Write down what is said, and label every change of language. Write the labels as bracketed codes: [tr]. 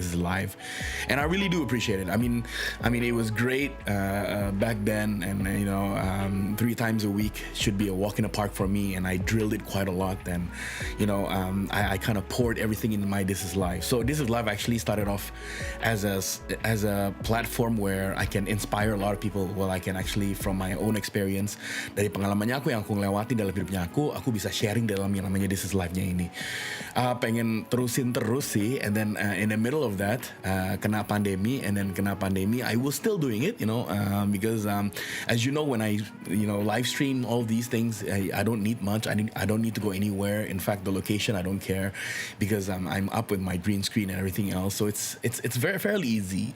[en] This is live, and I really do appreciate it. I mean it was great back then, and 3 times a week should be a walk in the park for me, and I drilled it quite a lot, and I kind of poured everything into my Thisislife. So Thisislife actually started off as a platform where I can inspire a lot of people. Well, I can actually, from my own experience, [id] dari pengalamannya aku yang aku lewati dalam hidupnya aku bisa sharing dalam yang namanya Thisislife-nya ini. Pengen terusin terus sih, [en] and then in the middle of that [id] kena pandemi, [en] I was still doing it, because as you know, when I live stream all these things, I don't need much. I don't need to go anywhere. In fact, the location I don't care, because I'm up with my green screen and everything else, so it's very fairly easy.